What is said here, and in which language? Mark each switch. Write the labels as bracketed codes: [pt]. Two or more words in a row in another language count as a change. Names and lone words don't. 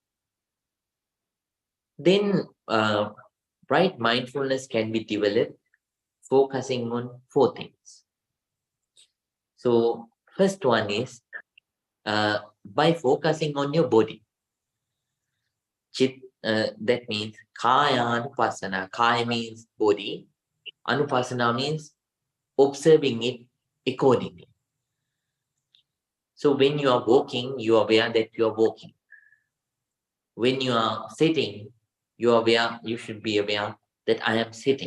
[en] Then right mindfulness can be developed focusing on 4 things. So first one is by focusing on your body. That means [pi] kaya anupasana. [en] Kaya means body. Anupasana means observing it accordingly. So when you are walking, you are aware that you are walking. When you are sitting, you should be aware that I am sitting.